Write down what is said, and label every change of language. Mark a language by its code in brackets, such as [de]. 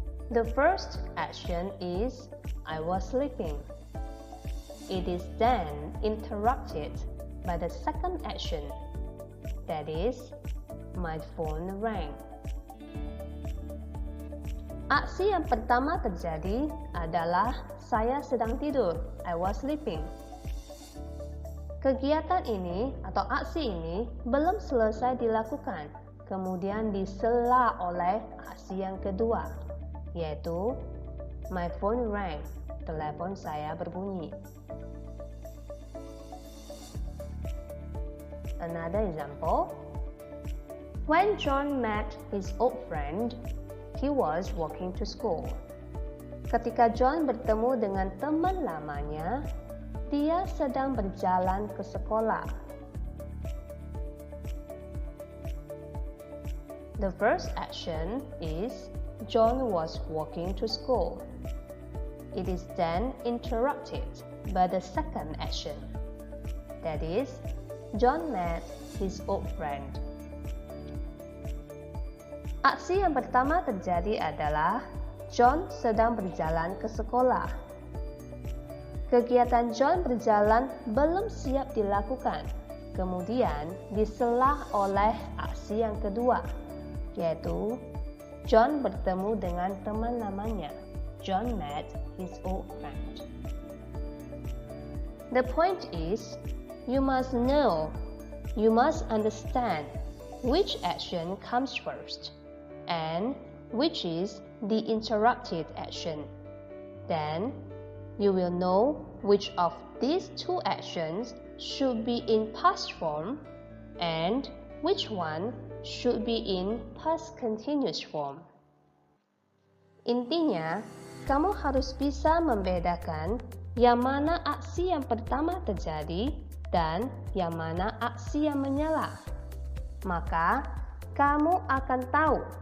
[en] The first action is I was sleeping. It is then interrupted by the second action, that is, my phone rang. [id] Aksi yang pertama terjadi adalah saya sedang tidur, [en] I was sleeping. [id] Kegiatan ini atau aksi ini belum selesai dilakukan, kemudian disela oleh aksi yang kedua, yaitu [en] my phone rang, [id] telepon saya berbunyi. [en] Another example, when John met his old friend, he was walking to school. [id] Ketika John bertemu dengan teman lamanya, dia sedang berjalan ke sekolah. [en] The first action is John was walking to school. It is then interrupted by the second action, that is, John met his old friend. [id] Aksi yang pertama terjadi adalah John sedang berjalan ke sekolah. Kegiatan John berjalan belum siap dilakukan, kemudian disela oleh aksi yang kedua, yaitu John bertemu dengan teman lamanya. [en] John met his old friend. The point is, you must know, you must understand which action comes first and which is the interrupted action. Then, you will know which of these two actions should be in past form and which one should be in past continuous form. [id] Intinya, kamu harus bisa membedakan yang mana aksi yang pertama terjadi dan yang mana aksi yang menyela. Maka, kamu akan tahu